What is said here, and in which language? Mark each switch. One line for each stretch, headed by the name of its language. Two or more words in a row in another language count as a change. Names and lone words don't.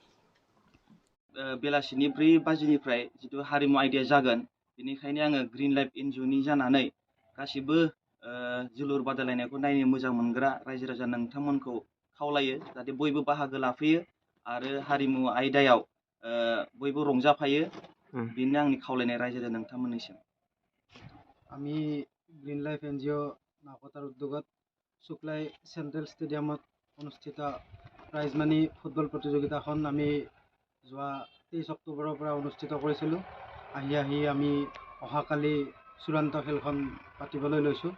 Bodo: बेलासिनि 4 बाजिनिफ्राय जिथु हारिमु आयदाया जागोन, बेनिखायनो आङो ग्रीन लाइफ एनजिअनि जानानै गासिबो जोलुर बादायलायनायखौ नायनो मोजां मोनग्रा रायजो राजा नोंथांमोनखौ खावलायो जाहाथे बयबो बाहागो लाफैयो आरो हारिमु आयदायाव बयबो रंजाफायो। बेनो आंनि खावलायनाय रायजो राजा नोंथांमोननिसिम।
Assamese: আমি গ্ৰীণ লাইফ NGO নাওকটাৰ উদ্যোগত শুক্লাই চেণ্ট্ৰেল ষ্টেডিয়ামত অনুষ্ঠিত প্ৰাইজ মানি ফুটবল প্ৰতিযোগিতাখন আমি যোৱা 23 অক্টোবৰৰ পৰা অনুষ্ঠিত কৰিছিলোঁ। আহি আমি অহাকালি চূড়ান্ত খেলখন পাতিবলৈ লৈছোঁ।